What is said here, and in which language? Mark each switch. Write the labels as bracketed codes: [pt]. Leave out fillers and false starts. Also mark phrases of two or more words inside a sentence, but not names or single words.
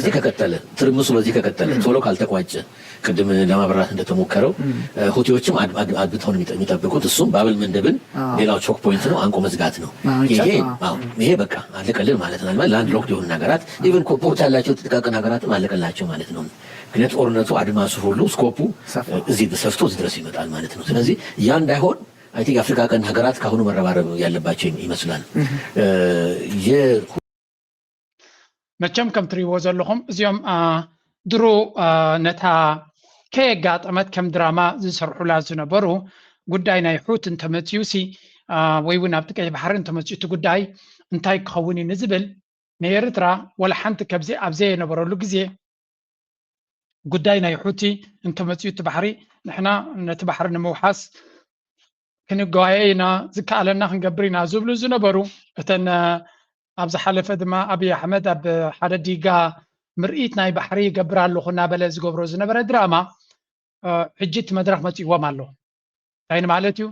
[am] በዚህ ከቀጠለ ትርምሱ በዚህ ከቀጠለ ቶሎ ካልተቋጨ ቅድም ለማብራራት እንደተሞከረው ሁቲዎችም አድብተው ነው የሚጠብቁት። እሱም ባብል መንደብን ሌላው [en] choke point [am] ነው፣ አንቆ መዝጋት ነው። ይሄ በቃ አለቀልን ማለት ነው። [en] land locked [am] የሆኑ ሀገራት ኢቨን ፖርት ያላቸው ጥቃቅን ሀገራት አለቀላቸው ማለት ነው። ምክንያት ጦርነቱ አድማሱ ሁሉ ስኮፑ እዚህ ሰፍቶ እዚህ ድረስ ይመጣል ማለት ነው። ስለዚህ ያ እንዳይሆን [en] I think [am] አፍሪካ ቀንድ ሀገራት ካሁኑ መረባረብ ያለባቸው ይመስላል። [ti] መቸም ከም ትሪዎ ዘለኹም እዚኦም ድሮ ነታ ከየጋጠመት ከም ድራማ ዝሰርሑላ ዝነበሩ ጉዳይ ናይ ሑት እንተመፅዩሲ ወይ እውን ኣብቲ ቀይሕ ባሕሪ እንተመፅዩ እቲ ጉዳይ እንታይ ክኸውን እዩ ንዝብል ንኤርትራ ወላ ሓንቲ ከብዚ ኣብዘ የነበረሉ ግዜ ጉዳይ ናይ ሑቲ እንተመፅዩ እቲ ባሕሪ ንሕና ነቲ ባሕሪ ንምውሓስ ክንጓየ ኢና ዝከኣለና ክንገብር ኢና ዝብሉ ዝነበሩ እተን ኣብ ዝሓለፈ ድማ ኣብይ ኣሕመድ ኣብ ሓደ ዲጋ ምርኢት ናይ ባሕሪ ይገብር ኣለኹ እናበለ ዝገብሮ ዝነበረ ድራማ ሕጂ እቲ መድረክ መፂዎም ኣሎ። እንታይ ማለት እዩ?